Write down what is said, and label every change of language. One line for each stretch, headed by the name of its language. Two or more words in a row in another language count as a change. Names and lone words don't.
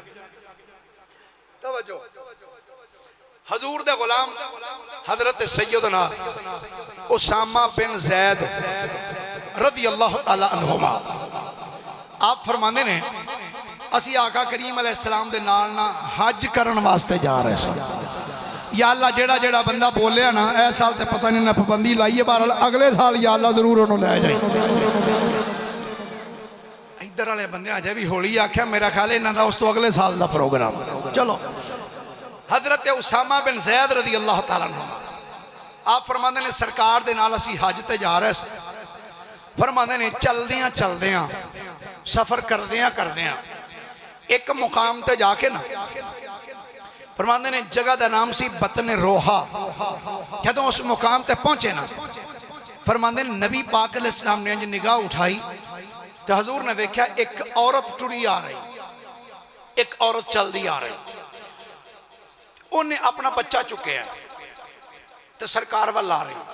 Punjabi: توجہ حضور دے غلام حضرت سیدنا اسامہ بن زید
Arabic: رضی اللہ تعالیٰ عنہما
Punjabi: آپ فرمانے نے اسی آقا کریم
Arabic: علیہ السلام
Punjabi: دے نالنا حج کرن واسطے جا رہے سن. یا اللہ جیڑا جیڑا بندہ بولیا نا اے سال تے پتہ نہیں نہ پابندی لائیے بہرحال اگلے سال یا اللہ ضرور انہوں لے جائیں. ادھر والے بندے آ جائے بھی ہولی آکھیا میرا خیال انہاں دا اس تو اگلے سال دا پروگرام. چلو حضرت اسامہ بن زید
Arabic: رضی اللہ تعالیٰ عنہ
Punjabi: آپ فرماندے نے سرکار دے نال اسی حج تے جا رہے سے. فرماندے نے چلدیاں سفر کردیاں ایک مقام تے جا کے نا فرماندے نے جگہ دا نام سی بطن روحا. جدوں اس مقام تے پہنچے نا فرماندے نے نبی پاک
Arabic: علیہ السلام
Punjabi: نے نگاہ اٹھائی تو حضور نے دیکھا ایک عورت ٹری آ رہی, ایک عورت چل دی آ رہی, انہیں اپنا بچہ چکے ہیں تو سرکار وال آ رہی.